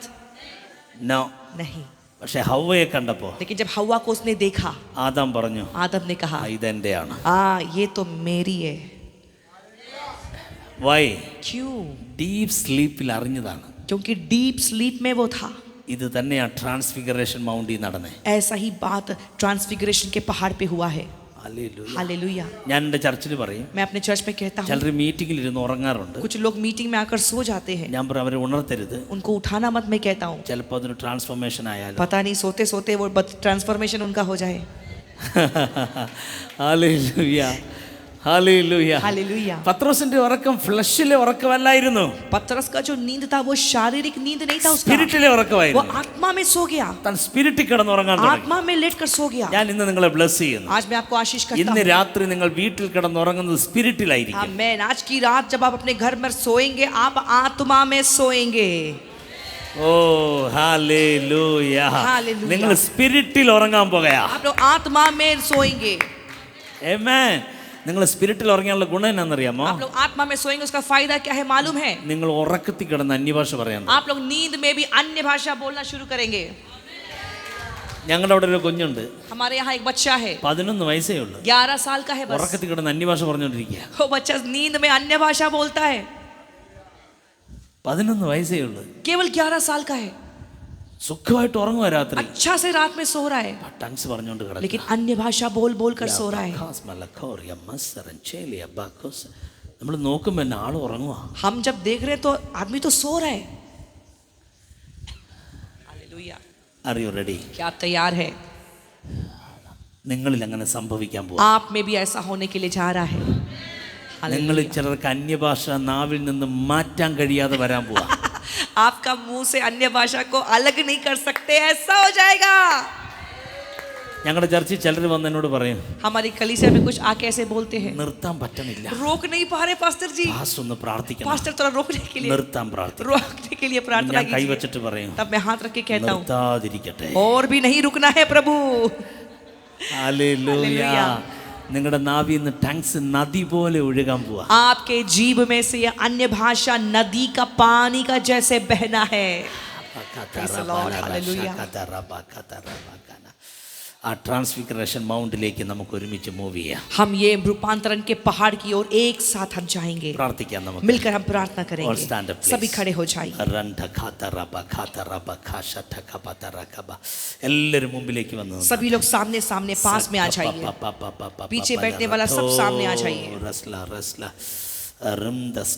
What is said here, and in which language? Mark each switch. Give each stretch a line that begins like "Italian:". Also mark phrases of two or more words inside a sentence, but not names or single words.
English: നോ.
Hindi: नहीं।
Malayalam: പക്ഷെ ഹവ്വയെ കണ്ടപ്പോ
Hindi: लेकिन जब हव्वा को उसने देखा,
Malayalam: ആദാം പറഞ്ഞു,
Hindi: आदम ने कहा,
Malayalam: ഇതെന്റെയാണ്.
Hindi: ये तो मेरी है।
English: വൈ?
Hindi: क्यों?
English: deep sleeppil
Malayalam: അറിഞ്ഞതാണ്.
Hindi: क्योंकि
English: deep sleep
Hindi: में वो था।
Malayalam: ഇത് തന്നെയാ
English: transfiguration mountil
Malayalam: നടന്നേ.
Hindi: ऐसा ही बात ट्रांसफिगरेशन के पहाड़ पे हुआ है। हालेलुया।
Malayalam: ഞാൻ എൻ്റെ ചർച്ചിൽ പറയും,
Hindi: मैं अपने चर्च में कहता हूँ,
Malayalam: ചിലർ മീറ്റിംഗിൽ ഇരുന്ന് ഉറങ്ങാറുണ്ട്.
Hindi: कुछ लोग मीटिंग में आकर सो जाते हैं,
Malayalam: ഞാൻ പറയും അവരെ ഉണർത്തരുത്.
Hindi: उनको उठाना मत, मैं कहता हूँ,
Malayalam: ചിലപ്പോൾ അതൊരു ട്രാൻസ്ഫോർമേഷൻ ആയാലും.
Hindi: पता नहीं सोते सोते वो ट्रांसफॉर्मेशन उनका हो जाए।
Malayalam: ഹല്ലേലൂയ, ഹല്ലേലൂയ,
Hindi: हालेलुया।
Malayalam: പത്രോസിന്റെ ഉറക്കം ഫ്ലഷിലെ ഉറക്കമല്ലായിരുന്നു,
Hindi: पतरस का जो नींद था वो शारीरिक नींद नहीं था उसका,
Malayalam: സ്പിരിറ്റിലെ
Hindi: वो
Malayalam: ഉറക്കമായിരുന്നു.
Hindi: आत्मा में सो गया,
Malayalam: താൻ സ്പിരിറ്റിൽ കിടന്നുറങ്ങാൻ തുടങ്ങി.
Hindi: आत्मा में लेटकर सो गया।
Malayalam: ഞാൻ ഇന്ന് നിങ്ങളെ ബ്ലസ് ചെയ്യുന്നു.
Hindi: आज मैं आपको आशीष करता
Malayalam: ഇന്ന്
Hindi: हूँ।
Malayalam: രാത്രി നിങ്ങൾ വീട്ടിൽ കിടന്നുറങ്ങുന്നത് സ്പിരിറ്റിലായിരിക്കും.
Hindi: आमेन। आज की रात जब आप अपने घर में सोएंगे, आप आत्मा में सोएंगे।
Malayalam: ഓ ഹല്ലേലൂയ, ഹല്ലേലൂയ. നിങ്ങൾ സ്പിരിറ്റിൽ ഉറങ്ങാൻ പോകുകയാ.
Hindi: आप लोग आत्मा में सोएंगे।
Malayalam: ആമേൻ. നിങ്ങൾ സ്പിരിറ്റിൽ ഉറങ്ങിയാലുള്ള ഗുണം എന്നാണെന്നറിയാമോ?
Hindi: आप लोग आत्मा में सोएंगे, उसका फायदा क्या है मालूम है?
Malayalam: നിങ്ങൾ ഉറക്കത്തിൽ കിടന്ന് അന്യഭാഷ പറയാൻ.
Hindi: आप लोग नींद में भी अन्य भाषा बोलना शुरू करेंगे।
Malayalam: ഞങ്ങളുടെ അവിടെ ഒരു കുഞ്ഞുണ്ട്,
Hindi: हमारे यहाँ एक बच्चा है,
Malayalam: 11 വയസ്സേ ഉള്ളൂ.
Hindi: 11 साल का है बस।
Malayalam: ഉറക്കത്തിൽ കിടന്ന് അന്യഭാഷ പറഞ്ഞുകൊണ്ടിരിക്കുക.
Hindi: वो बच्चा नींद में अन्य भाषा बोलता है।
Malayalam: 11 വയസ്സേ ഉള്ളൂ.
Hindi: केवल 11 साल का है,
Malayalam: സുഖമായിട്ട് ഉറങ്ങുക രാത്രി.
Hindi: अच्छा से रात में सो रहा है,
Malayalam: ടങ്സ് പറഞ്ഞുകൊണ്ട് കിടക്കുക.
Hindi: लेकिन अन्य भाषा बोल बोल कर सो रहा है।
Malayalam: നമ്മൾ നോക്കുമ്പോൾ എന്നെ ആൾ ഉറങ്ങുക.
Hindi: हम जब देख रहे हैं तो आदमी तो सो रहा है। हालेलुया।
English: Are you ready?
Hindi: क्या आप तैयार है?
Malayalam: നിങ്ങളിൽ അങ്ങനെ സംഭവിക്കാൻ പോകും.
Hindi: आप में भी ऐसा होने के लिए जा रहा है।
Malayalam: നിങ്ങൾ ചിലർക്ക് അന്യഭാഷ നാവിൽ നിന്ന് മാറ്റാൻ കഴിയാതെ വരാൻ പോവാ.
Hindi: आपका मुंह से अन्य भाषा को अलग नहीं कर सकते, ऐसा हो जाएगा।
Malayalam: ഞങ്ങളുടെ ചർച്ചിൽ ചിലർ വന്ന് എന്നോട് പറയും,
Hindi: हमारी कलीसिया में कुछ आके ऐसे बोलते हैं,
Malayalam: നിർത്താൻ പറ്റണില്ല,
Hindi: रोक नहीं पा रहे पास्टर जी।
Malayalam: പാസ്റ്റർ ഒന്ന് പ്രാർത്ഥിക്കണം.
Hindi: पास्टर थोड़ा रोकने के लिए,
Malayalam: നിർത്താൻ പ്രാർത്ഥിക്കണം.
Hindi: रोकने के लिए प्रार्थना
Malayalam: ഞാൻ കൈ
Hindi: कीजिए।
Malayalam: വെച്ചിട്ട് പറയും,
Hindi: तब मैं हाथ रख के कहता हूँ,
Malayalam: നിർത്താതിരിക്കട്ടെ.
Hindi: और भी नहीं रुकना है प्रभु।
Malayalam: ഹല്ലേലൂയ. ഹല്ലേലൂയ. നിങ്ങളുടെ നാവിൽ നിന്ന് ടങ്സ് നദി പോലെ ഒഴുകാൻ പോവാ.
Hindi: आपके जीव में से ये अन्य भाषा नदी का पानी का जैसे बहना है।
English: Praise the Lord. Hallelujah.
Malayalam: ആ
English: transfiguration mountilekku
Malayalam: നമുക്ക് ഒരുമിച്ച് മൂവ് ചെയ്യാം.
Hindi: हम ये रूपांतरण के पहाड़ की ओर एक साथ हम जाएंगे,
Malayalam: പ്രാർത്ഥിക്കാം നമുക്ക്.
Hindi: मिलकर हम प्रार्थना
English: All
Hindi: करेंगे।
English: stand up, please.
Hindi: सभी खड़े हो जाइए।
Malayalam: എല്ലാവരും മുമ്പിലേക്ക് വന്നു.
Hindi: सभी लोग सामने सामने पास में आ जाइए। पीछे बैठने वाला सब सामने आ जाइए।